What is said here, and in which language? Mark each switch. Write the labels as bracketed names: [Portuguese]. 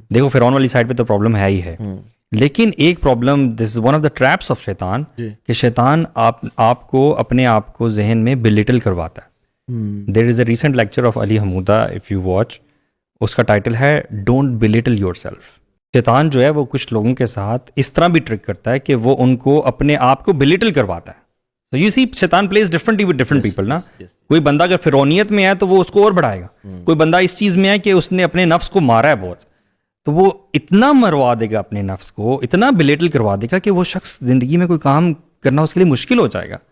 [Urdu] دیکھو فرعون والی سائڈ پہ تو پرابلم ہے ہی ہے, لیکن ایک problem, [English] this is one of the traps of شیطان, [Urdu] کہ شیطان آپ کو اپنے آپ کو ذہن میں بلیٹل کرواتا ہے. [English] there is a recent lecture of Ali Hamouda, if you watch, [Urdu] اس کا ٹائٹل ہے [English] Don't belittle yourself. [Urdu] شیطان جو ہے وہ کچھ لوگوں کے ساتھ اس طرح بھی ٹرک کرتا ہے کہ وہ ان کو اپنے آپ کو بلیٹل کرواتا ہے. [English] So you see, شیطان plays differently with different people نا. [Urdu] کوئی بندہ اگر فرعونیت میں ہے تو وہ اس کو اور بڑھائے گا. کوئی بندہ اس چیز میں ہے کہ اس نے اپنے نفس کو مارا ہے بہت, تو وہ اتنا مروا دے گا اپنے نفس کو, اتنا بلیٹل کروا دے گا کہ وہ شخص زندگی میں کوئی کام کرنا اس کے لیے مشکل ہو جائے گا.